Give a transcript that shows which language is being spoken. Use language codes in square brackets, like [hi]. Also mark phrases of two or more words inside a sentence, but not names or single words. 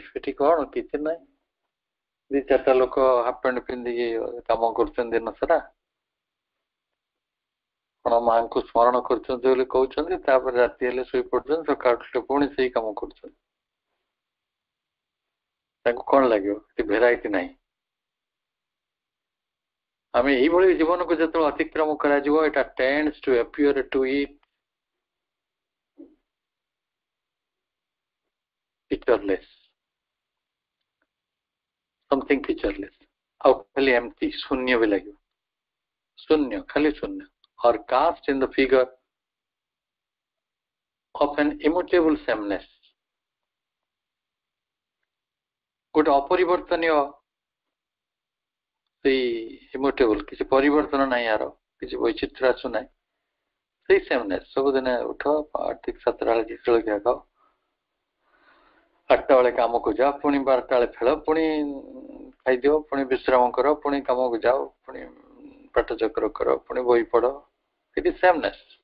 [or] ଏଠି କଣ କିଛି ନାହିଁ, 2-4ଟା ଲୋକ ହାଫ ପ୍ୟାଣ୍ଟ ପିନ୍ଧିକି କାମ କରୁଛନ୍ତି ଦିନ ସାରା, କଣ ମାଙ୍କୁ ସ୍ମରଣ କରୁଛନ୍ତି ବୋଲି କହୁଛନ୍ତି, ତାପରେ ରାତି ହେଲେ ଶୋଇ ପଡୁଛନ୍ତି, ସକାଳୁ ଉଠିଲେ ପୁଣି ସେଇ କାମ କରୁଛନ୍ତି। ତାଙ୍କୁ କଣ ଲାଗିବ? ଏଠି ଭେରାଇଟି ନାହିଁ। ଆମେ ଏଇଭଳି ଜୀବନକୁ ଯେତେବେଳେ ଅତିକ୍ରମ କରାଯିବ, ଏଟା [en] tends to appear to it featureless, something featureless, [or] ଆଉ ଖାଲି ଏମିତି ଶୂନ୍ୟ ବି ଲାଗିବ, ଶୂନ୍ୟ, ଖାଲି ଶୂନ୍ୟ। [en] or cast in the figure of an immutable sameness, [or] ଗୋଟେ ଅପରିବର୍ତ୍ତନୀୟ, ସେଇ immutable, କିଛି ପରିବର୍ତ୍ତନ ନାହିଁ, ୟାର କିଛି ବୈଚିତ୍ର୍ୟ ଆସୁନାହିଁ, ସେଇ ସେମନେସ୍। ସବୁଦିନେ ଉଠ, ଠିକ 7ଟା ବେଳେ ଜଳଖିଆ ଖାଅ, 8ଟା ବେଳେ କାମକୁ ଯାଅ, ପୁଣି 12ଟା ବେଳେ ଖେଳ, ପୁଣି ଖାଇଦିଅ, ପୁଣି ବିଶ୍ରାମ କର, ପୁଣି କାମକୁ ଯାଅ, ପୁଣି ପାଠଚକ୍ର କର, ପୁଣି ବହି ପଢ, ଏଠି ସେମନେସ୍।